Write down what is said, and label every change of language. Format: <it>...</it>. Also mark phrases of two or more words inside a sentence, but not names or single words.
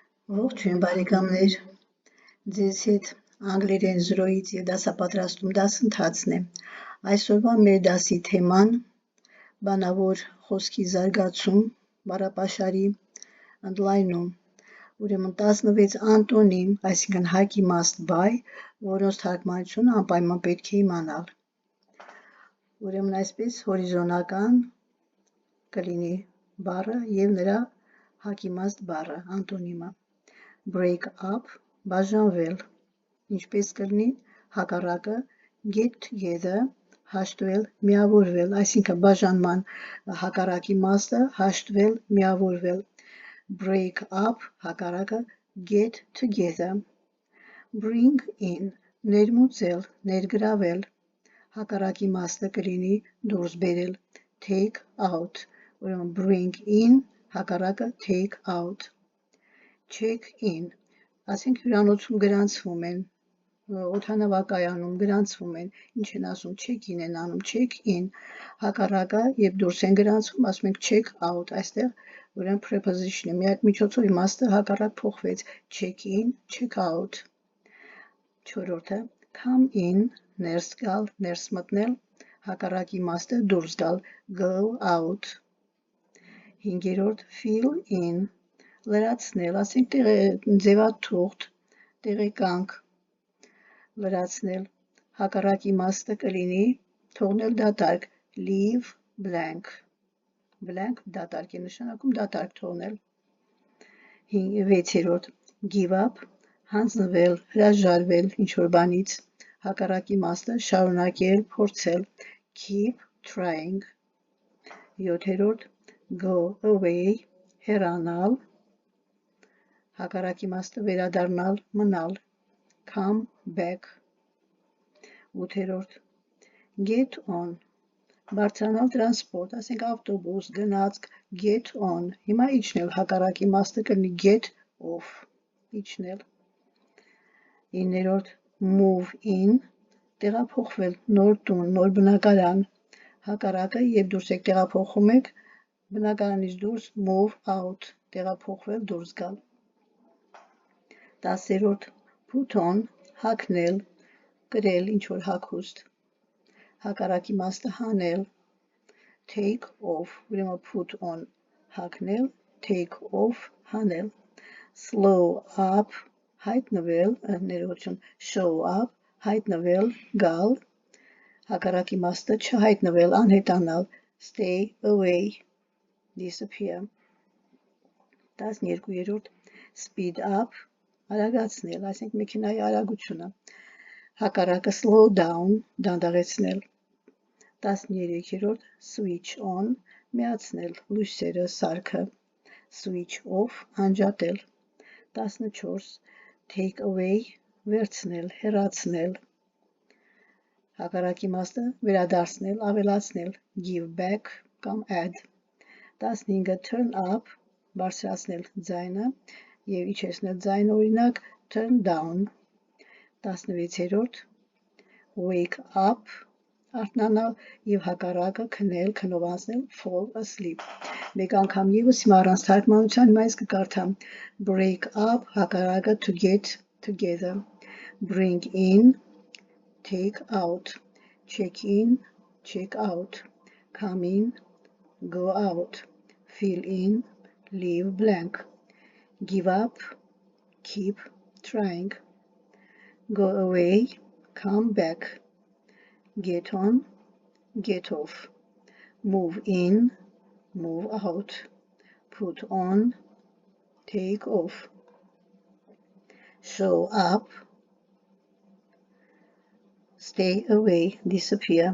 <hy>Ողջույն բարեկամներ, ձեզ հետ անգլերեն զրոյից և դասապատրաստում դասընթացն է։ Այսօրվա մեր դասի թեման բանավոր խոսքի զարգացում, բառապաշարի ընդլայնում, ուրեմն 16 անտոնիմ, այսինքն հակիմաստ բայ, որոնց թարգմանությունը անպայման պետք է իմանալ։ Ուրեմն այսպես հորիզոնական կլինի բառը և նրա հակիմաստ բառը, անտոնիմը։</hy> <en>Break up,</en> <hy>բաժանվել, ինչպես կլինի հակառակը get</hy> <en>together,</en> <hy>հաշտվել, միավորվել, այսինքն բաժանման հակառակի մասը հաշտվել, միավորվել։</hy> <en>Break up,</en> <hy>հակառակը</hy> <en>get together։ Bring in,</en> <hy>ներմուծել, ներգրավել, հակառակի մասը կլինի դուրս բերել,</hy> <en>take out, ուրեմն bring in, հակառակը take out։ Check in,</en> <hy>ասենք հյուրանոցում գրանցվում են, օդանավակայանում գրանցվում են, ինչ են ասում,</hy> <en>check in</en> <hy>են անում,</hy> <en>check in,</en> <hy>հակառակը, երբ դուրս են գրանցվում, ասում ենք</hy> <en>check out,</en> <hy>այստեղ ուրեմն preposition-ը, միակ միջոցով իմաստը հակառակ փոխվեց, check in, check out։ Չորրորդը,</hy> <en>come in,</en> <hy>ներս գալ, ներս մտնել, հակառակ իմաստը դուրս գալ,</hy> <en>go out։ Հինգերորդ, fill in,</en> <hy>լրացնել, ասենք ձևաթուղթ, տեղեկանք, լրացնել, հակառակ իմաստը կլինի թողնել դատարկ,</hy> <en>leave blank,</en> <hy>blank դատարկ է նշանակում, դատարկ թողնել։ Վեցերորդ,</hy> <en>give up,</en> <hy>հանձնվել, հրաժարվել ինչ-որ բանից, հակառակ իմաստը շարունակել, փորձել,</hy> <en>keep trying։ Յոթերորդ, go away,</en> <hy>հեռանալ, հակառակ իմաստը վերադառնալ, մնալ,</hy> <en>come back։ Ութերորդ, get on,</en> <hy>բարձրանալ տրանսպորտ, ասենք ավտոբուս, գնացք,</hy> <en>get on,</en> <hy>հիմա իջնել, հակառակ իմաստը կլինի</hy> <en>get off,</en> <hy>իջնել։ Իններորդ,</hy> <en>move in,</en> <hy>տեղափոխվել, նոր տուն, նոր բնակարան, հակառակը, երբ դուրս եք տեղափոխում եք, բնակարանից դուրս</hy> <en>move out,</en> <hy>տեղափոխվել, դուրս գալ։ 10-րդ,</hy> <en>put on,</en> <hy>հագնել, կրել ինչ-որ հագուստ, հակառակ իմաստը հանել,</hy> <en>take off, ուրեմն put on, հագնել, take off, հանել։ Slow up,</en> <hy>հայտնվել, ներողություն,</hy> <en>show up,</en> <hy>հայտնվել, գալ, հակառակ իմաստը չհայտնվել, անհետանալ,</hy> <en>stay away, disappear։ 12-րդ, speed up,</en> <hy>արագացնել, այսինքն մեքենայի արագությունը, հակառակը</hy> <en>slow down,</en> <hy>դանդաղեցնել։ 13-րդ,</hy> <en>switch on,</en> <hy>միացնել, լույսերը, սարքը,</hy> <en>switch off, անջատել։ 14, take away,</en> <hy>վերցնել, հեռացնել, հակառակ իմաստը վերադարձնել, ավելացնել,</hy> <en>give back կամ add։ 15, turn up,</en> <hy>բարձրացնել ձայնը և իջեցնել ձայնը, օրինակ</hy> <en>turn down։</en> <hy>16-րդ, wake up, արթնանալ և հակառակը քնել, քնովանցնել,</hy> <en>fall asleep։</en> <hy>Մեկ անգամ ևս հիմա առանց թարգմանության հիմա ես</hy> <en>կկարդամ break up, հակառակը to get together, bring in, take out, check in, check out, come in, go out, fill in, leave blank, give up, keep trying, go away, come back, get on, get off, move in, move out, put on, take off, show up, stay away, disappear।</en>